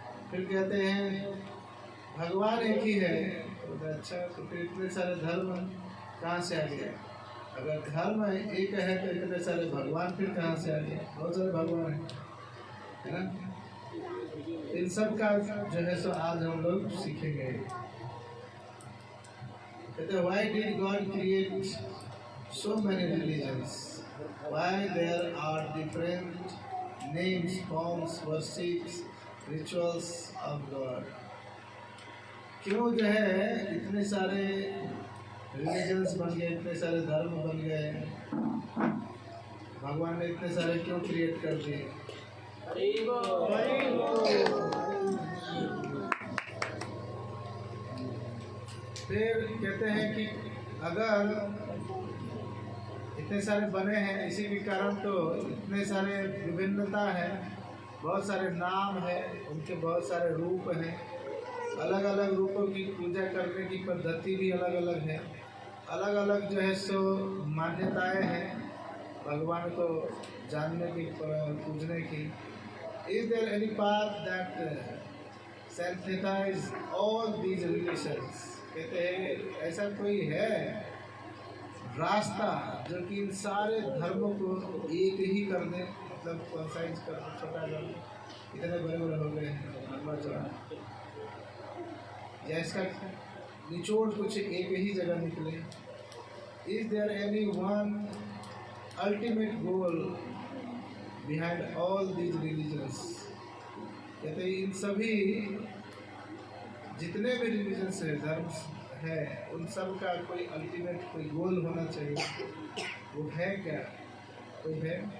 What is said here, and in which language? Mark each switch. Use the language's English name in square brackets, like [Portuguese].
[Hindi] फिर कहते हैं भगवान एक ही है, तो अच्छा तो फिर इतने सारे धर्म कहाँ से आ गए? अगर धर्म एक है तो इतने सारे भगवान फिर कहाँ से आ गए? बहुत सारे भगवान है ना। इन सब का जो है सो आज हम लोग सीखेंगे। [English] कहते why did God create so many religions? Why there are different names, forms, worships, rituals of God? [Hindi] क्यों जो है इतने सारे रिलीजन्स बन गए, इतने सारे धर्म बन गए? भगवान ने इतने सारे क्यों क्रिएट कर दिए? फिर कहते हैं कि अगर इतने सारे बने हैं इसी के कारण तो इतने सारे विभिन्नता है, बहुत सारे नाम है, उनके बहुत सारे रूप हैं, अलग अलग रूपों की पूजा करने की पद्धति भी अलग अलग है, अलग अलग जो है सो मान्यताएं हैं भगवान को जानने की, पूजने की। [English] Is there any path that synthesize all these relations? [Hindi] कहते हैं ऐसा कोई है रास्ता जो कि इन सारे धर्मों को एक ही कर दे? मतलब कंसाइज कर, छोटा कर, इतने बड़े बड़े हो गए हैं लंबा चौड़ा, या इसका निचोड़ कुछ एक ही जगह निकले? [English] Is there any one ultimate goal behind all these religions? [Hindi] कहते हैं इन सभी जितने भी रिलीजन्स है, धर्म है, उन सब का कोई अल्टीमेट कोई गोल होना चाहिए। वो है क्या? कोई है?